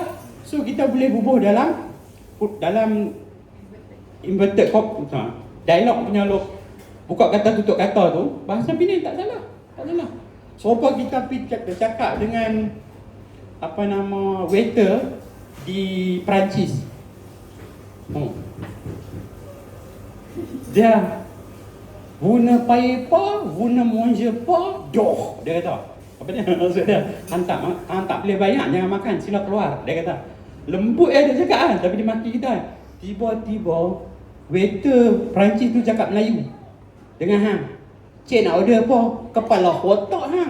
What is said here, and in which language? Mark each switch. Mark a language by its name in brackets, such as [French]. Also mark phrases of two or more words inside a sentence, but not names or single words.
[Malay] So kita boleh bubuh dalam [English] inverted dialog [Malay] punya buka kata tutup kata tu, bahasa Penang tak salah. Serupa kita pergi cakap dengan waiter di Perancis. [French] Dia vous ne payez pas, vous ne mangez pas, [Malay] doh. Dia kata. Apa dia? Maksud dia, hang tak boleh bayar, jangan makan, sila keluar. Dia kata. Lembut dia cakap kan, tapi dia maki kita kan. Tiba-tiba waiter Perancis tu cakap Melayu dengan hang. Cik nak order apa? Kepala otak hang.